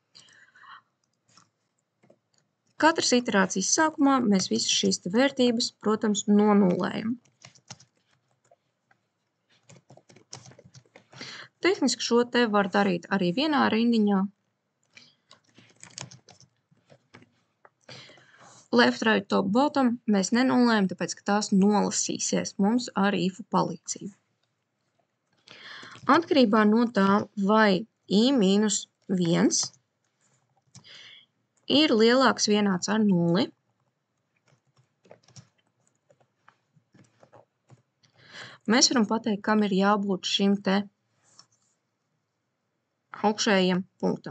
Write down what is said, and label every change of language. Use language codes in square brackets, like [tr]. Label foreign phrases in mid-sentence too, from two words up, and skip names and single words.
[lv] Katras iterācijas sākumā mēs visas šīs vērtības, protams, nonulējam. Tehniski šo te var darīt arī vienā rindiņā. [en] Left, right, top, bottom [lv] mēs nenulējam, tāpēc, ka tās nolasīsies mums ar ifu palīdzību. Atkarībā no tā, vai i-1 ir lielāks vienāds ar 0, mēs varam pateikt, kam ir jābūt šim te augšējiem punktam.